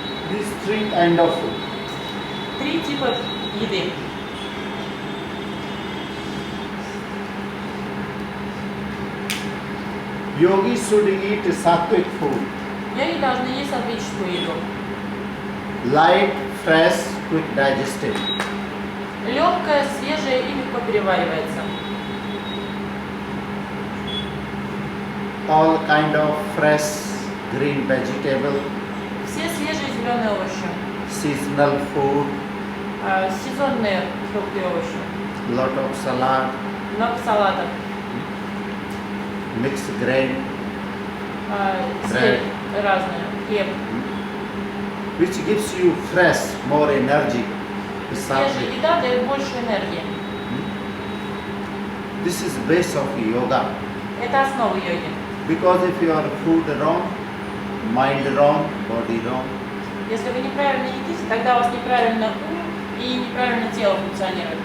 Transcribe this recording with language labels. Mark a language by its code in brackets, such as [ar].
[en] these three kind of food. [ru] три типа еды. [en] Yogis should eat sattvic food, [ru] Йоги должны есть сатвическую еду. [en] light, fresh, quick digestive. [ru] Легкая, свежая и легко переваривается. [en] All kind of fresh green vegetable, [ru] Все свежие зеленые овощи. [en] seasonal food, [ru] Сезонные фрукты и овощи. [en] lot of salad, [ru] Много салатов. [en] mixed grain, [ru] Зелень разная. Хлеб. [en] which gives you fresh, more energy. [ru] Свежая [en] Sattvic. [ru] еда дает больше энергии. [en] This is base of yoga. [ru] Это основа йоги. [en] Because if your food wrong, mind wrong, body wrong, [ru] Если вы неправильно едите, тогда у вас неправильно ум и неправильно тело функционирует.